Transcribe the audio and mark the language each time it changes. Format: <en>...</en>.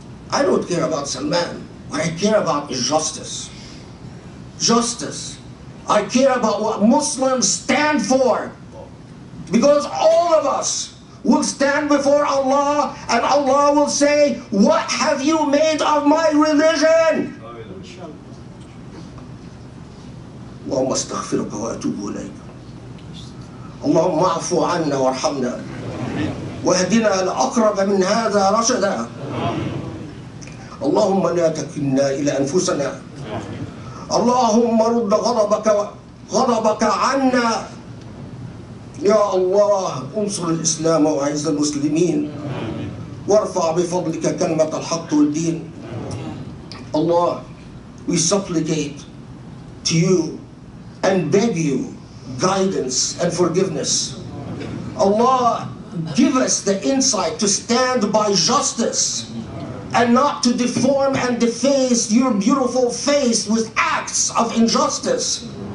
<en>I don't care about Salman. What I care about is justice. Justice. I care about what Muslims stand for, because all of us will stand before Allah and Allah will say, what have you made of my religion?</en> <ar>اللهم استغفرك واتوب اليك. اللهم اعف عنا وارحمنا واهدنا لاقرب من هذا رشدا. اللهم لا تكلنا الى انفسنا. اللهم رد غضبك عنا. يا الله انصر الاسلام واعز المسلمين وارفع بفضلك كلمة الحق والدين.</ar> <en>Allah, we supplicate to you and beg you guidance and forgiveness. Allah, give us the insight to stand by justice and not to deform and deface your beautiful face with acts of injustice.</en>